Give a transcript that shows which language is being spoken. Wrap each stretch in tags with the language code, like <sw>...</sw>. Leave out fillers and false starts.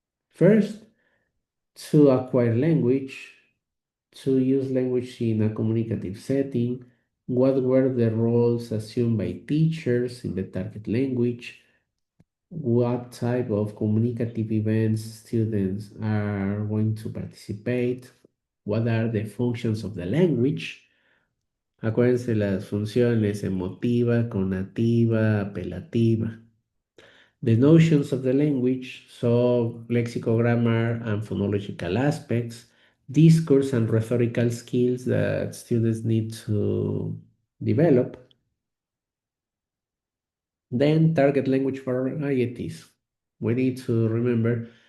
<en>First, to acquire language, to use language in a communicative setting, what were the roles assumed by teachers in the target language, what type of communicative events students are going to participate, what are the functions of the language.</en> <es>Acuérdense las funciones emotiva, conativa, apelativa.</es> <en>The notions of the language, so lexicogrammar and phonological aspects, discourse and rhetorical skills that students need to develop. Then target language varieties. We need to remember</en>